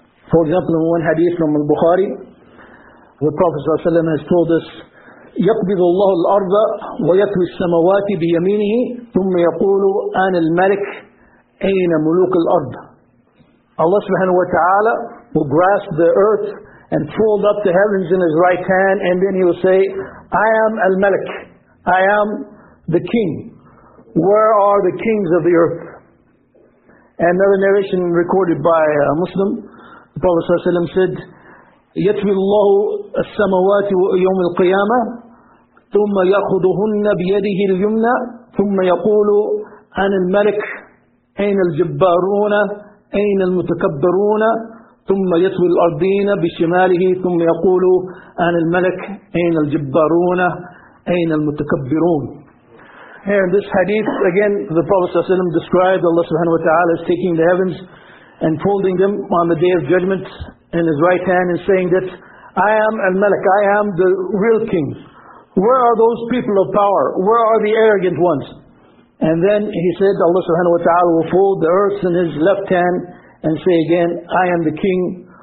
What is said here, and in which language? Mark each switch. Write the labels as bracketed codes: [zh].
[en] For example, in one hadith from Al-Bukhari, the Prophet sallallahu alaihi wasallam has told us, [ar] يقبض الله الأرض ويطوي السماوات بيمينه ثم يقول أنا الملك أين ملوك الأرض. [en] Allah subhanahu wa ta'ala will grasp the earth and fold up the heavens in His right hand, and then He will say, I am al-malik, I am the king. Where are the kings of the earth? And another narration recorded by a Muslim, the Prophet ﷺ said, [ar] يطوي الله السماوات يوم القيامة ثم يأخذهن بيده اليمنى ثم يقول أنا الملك أين الجبارون أين المتكبرون ثم يطوي الأرضين بشماله ثم يقول أنا الملك أين الجبارون أين المتكبرون. [en] Here in this hadith, again, the Prophet ﷺ described Allah subhanahu wa ta'ala as taking the heavens and folding them on the Day of Judgment in His right hand and saying that, I am al-Malik, I am the real king. Where are those people of power? Where are the arrogant ones? And then He said, Allah subhanahu wa ta'ala will fold the earth in His left hand and say again, I am the king.